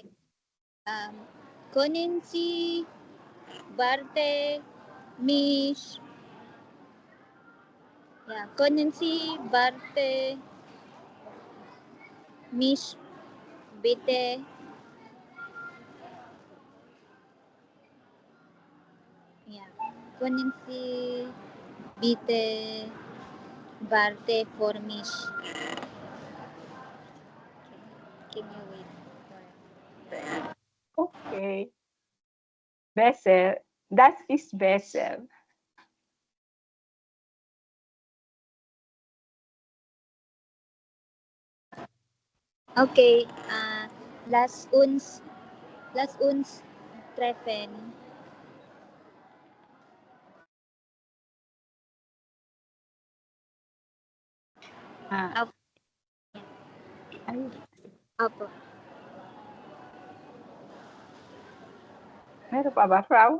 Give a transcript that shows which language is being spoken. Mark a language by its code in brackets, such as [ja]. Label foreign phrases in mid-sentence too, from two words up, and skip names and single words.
[de] Können Sie warte mich können Sie warte mich bitte können Sie bitte warte für mich? [en] Can you wait for [de] Okay. Besser. Das ist besser. Okay, lass uns treffen. Ah, ay, [tl] Apo. meron pa ba, Frau?